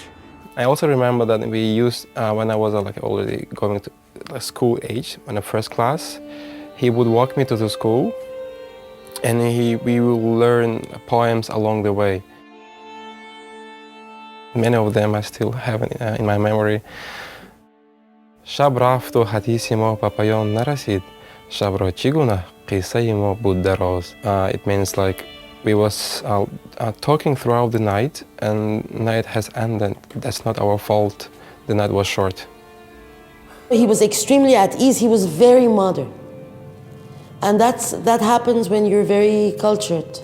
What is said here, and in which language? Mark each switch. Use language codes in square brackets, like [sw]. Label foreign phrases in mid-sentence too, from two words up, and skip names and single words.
[en] I also remember that we used, when I was already going to school age, in the first class, he would walk me to the school and we will learn poems along the way. Many of them I still have in my memory. [fa] شب رفت و حدیث ما به پایان نرسید، شب را چه گنه قصه ما بود دراز. [en] It means like we was talking throughout the night and night has ended. That's not our fault. The night was short. He was extremely at ease. He was very modern. And that happens when you're very cultured.